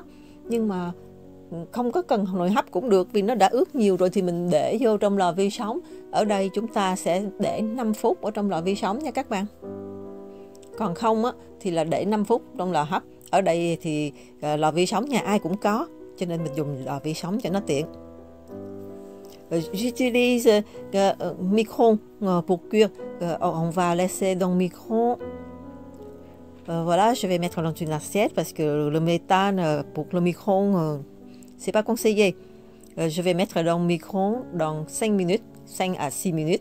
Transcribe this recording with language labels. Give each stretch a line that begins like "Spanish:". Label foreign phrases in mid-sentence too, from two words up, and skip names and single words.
Vietnamese: Nhưng mà không có cần nồi hấp cũng được, vì nó đã ướt nhiều rồi thì mình để vô trong lò vi sóng. Ở đây chúng ta sẽ để 5 phút ở trong lò vi sóng nha các bạn. Còn không á, thì là để 5 phút trong lò hấp. Ở đây thì lò vi sóng nhà ai cũng có, cho nên mình dùng lò vi sóng cho nó tiện.
French: J'utilise micro pour cuire. On va laisser dans le micro. Voilà, je vais mettre dans une assiette parce que le méthane pour le micro, c'est pas conseillé. Je vais mettre dans le micro dans 5 minutes, 5 à 6 minutes.